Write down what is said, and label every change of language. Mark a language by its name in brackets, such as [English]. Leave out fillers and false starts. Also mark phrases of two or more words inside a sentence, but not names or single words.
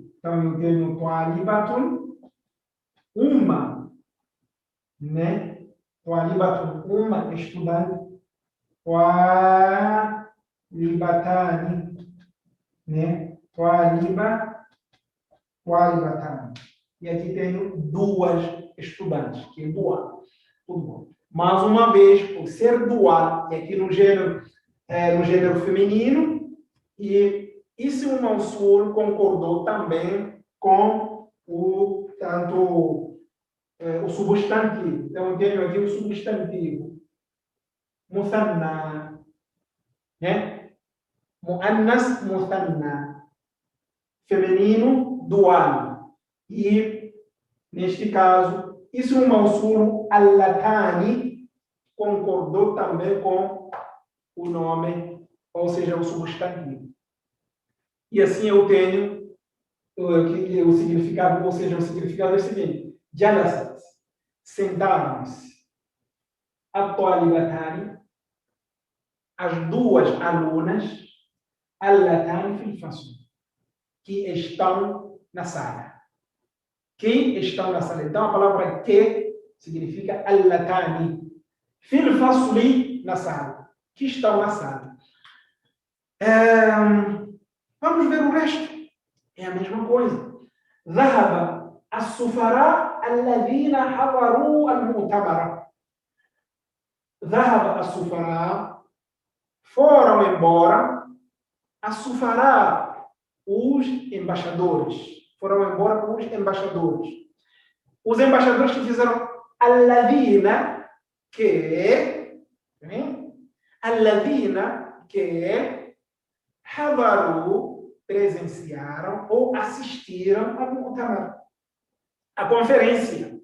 [Portuguese] Então, eu tenho Tualibatun, uma, né, Tualibatun, uma estudante, Tualibatani, né, Tualibatani. E aqui tenho duas estudantes, que é dual. Tudo bom. Mais uma vez, por ser dual, e aqui no gênero feminino, e ismu mawsul concordou também com o substantivo. Então, eu tenho aqui o substantivo. [Arabic] Musanna, né? مؤنث مثنى. [Portuguese] Feminino, dual. E, neste caso, [Arabic] اسم موصول اللتان [Portuguese] concordou também com o nome, ou seja, o substantivo. E assim eu tenho o significado, ou seja, o significado é o seguinte: jalasat, sentaram-se, atualibatani, as duas alunas, [Arabic] اللتان في الفصل, [Portuguese] que estão na sala. Que estão na sala. Então, a palavra que significa allatani. [Arabic] في الفصل, [Portuguese] na sala. Que estão na sala. Vamos ver o resto. É a mesma coisa. [Arabic] ذهب السفراء الذين حضروا المؤتمر. ذهب السفراء, [Portuguese] foram embora. السفراء, os embaixadores. Foram embora com os embaixadores. Os embaixadores que fizeram alladina, que hadaru, presenciaram ou assistiram ao mu'tamar, a conferência.